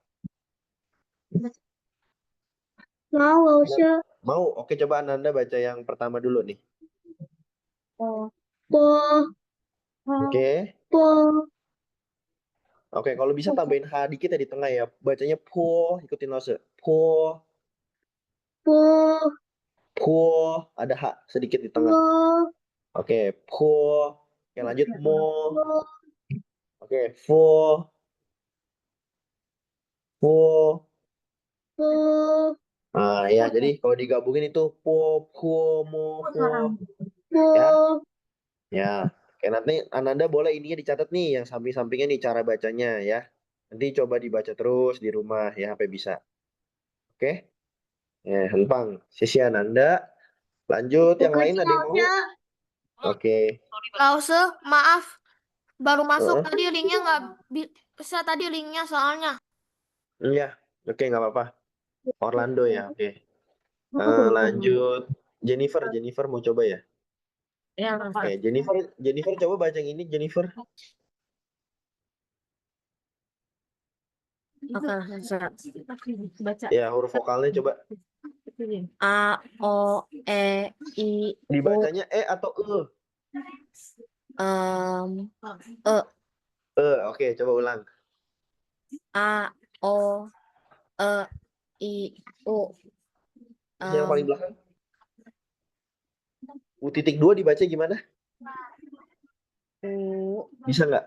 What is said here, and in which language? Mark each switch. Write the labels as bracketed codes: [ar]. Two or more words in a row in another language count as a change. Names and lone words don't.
[id] Mau nggak usah. Mau? Oke, coba Ananda baca yang pertama dulu nih. Po Oke. po Oke, kalau bisa tambahin H dikit ya di tengah ya. Bacanya po, ikutin lose. Po, po po, ada H sedikit di tengah. po Oke, po. Oke, lanjut mo. po Oke, fo, fo. po Nah, ya, jadi kalau digabungin itu po, po, mo, fo. Ya, po ya. Oke, nanti Ananda boleh ininya dicatat nih, yang samping-sampingnya nih cara bacanya ya. Nanti coba dibaca terus di rumah ya, sampai bisa. Oke? Ya, Hempang. Sisi Ananda. Lanjut, yang lain ada yang mau? Oke. Lause, maaf, baru masuk Heeh. tadi linknya nggak bisa tadi linknya soalnya. Iya, oke nggak apa-apa. Orlando ya, oke. Lanjut. Jennifer mau coba ya? Ya, Oke, Jennifer coba baca yang ini, Jennifer. Oke, baca. Ya, huruf vokalnya coba. A, O, E, I, U, Dibacanya E atau E? E, Oke, coba ulang. A, O, E, I, U. Terus yang paling Em, belakang? U.2 dibaca gimana? U, Bisa nggak?